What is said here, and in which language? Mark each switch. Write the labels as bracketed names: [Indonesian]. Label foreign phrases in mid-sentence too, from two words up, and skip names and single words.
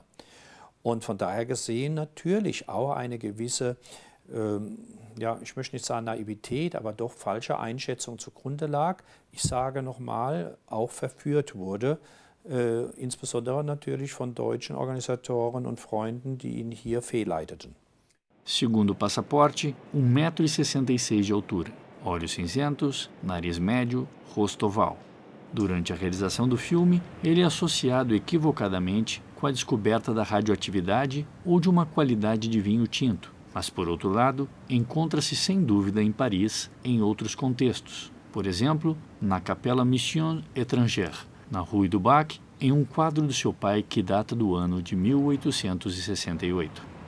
[German] Und von daher gesehen natürlich auch eine gewisse, ja, ich möchte nicht sagen Naivität, aber doch falsche Einschätzung zugrunde lag. Ich sage nochmal, auch verführt wurde, insbesondere natürlich von deutschen Organisatoren und Freunden, die ihn hier fehlleiteten. [Portuguese] Segundo o passaporte, 1,66 m de altura, olhos cinzentos, nariz médio, rosto oval. Durante a realização do filme, ele é associado equivocadamente com a descoberta da radioatividade ou de uma qualidade de vinho tinto, mas, por outro lado, encontra-se sem dúvida em Paris em outros contextos, por exemplo, na Capella Mission Étrangère, na Rue du Bac, em um quadro do seu pai que data do ano de 1868.